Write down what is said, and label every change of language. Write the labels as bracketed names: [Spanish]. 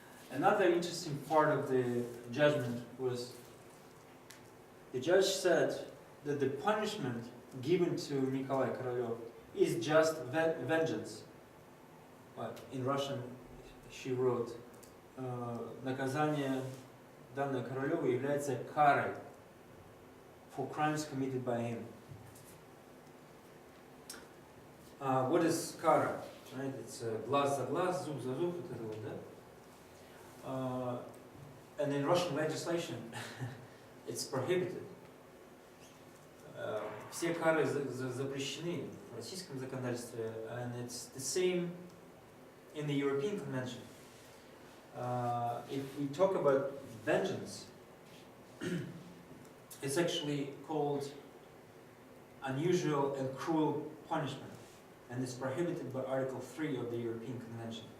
[English] Another interesting part of the judgment was the judge said that the punishment given to Nikolai Korolev is just vengeance. But in Russian she wrote, [Russian] наказание данное Королеву является карой [English] for crimes committed by him. What is kara? Right? [Russian] It's глаз за глаз, зуб за зуб, вот это вот, да? [English] And in Russian legislation, it's prohibited. [Russian] Все кары запрещены в российском законодательстве, [English] and it's the same in the European Convention. If we talk about vengeance, it's actually called unusual and cruel punishment, and it's prohibited by Article 3 of the European Convention.